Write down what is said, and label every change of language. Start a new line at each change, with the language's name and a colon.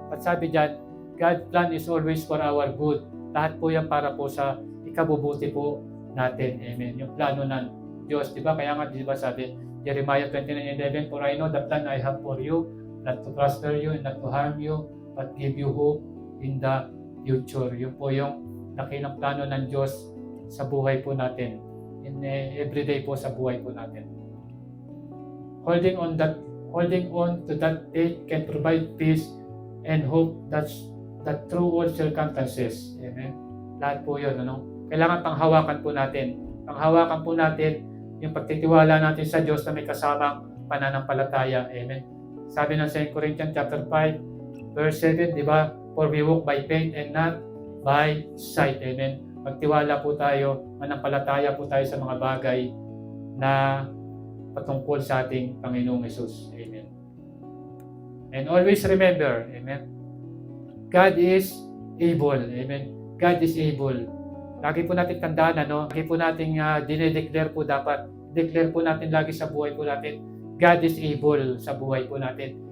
Filipino: At sabi dyan,
English: God's plan is always for our good.
Filipino: Lahat po yan para po sa ikabubuti po natin. Amen. Yung plano ng Diyos. Diba? Kaya nga, diba sabi,
English: Jeremiah 29:11, for I know the plan I have for you, not to prosper you and not to harm you, but give you hope in the future.
Filipino: Yun po yung dakilang plano ng Diyos sa buhay po natin.
English: In everyday
Filipino: po sa buhay po natin.
English: Holding on to that faith can provide peace and hope that through all circumstances.
Filipino: Amen. Lahat po yun. Kailangan panghawakan po natin. Panghawakan po natin yung pagtitiwala natin sa Diyos na may kasamang pananampalataya. Amen. Sabi ng 2 Corinthians chapter 5 verse 7, di ba?
English: For we walk by faith and not by sight. Amen.
Filipino: Magtiwala po tayo, manampalataya po tayo sa mga bagay na patungkol sa ating Panginoong Hesus. Amen.
English: And always remember, amen, God is able.
Filipino: Amen.
English: God is able.
Filipino: Lagi po natin tandaan, lagi po natin dinedeclare po dapat. Declare po natin lagi sa buhay po natin.
English: God is able
Filipino: sa buhay po natin.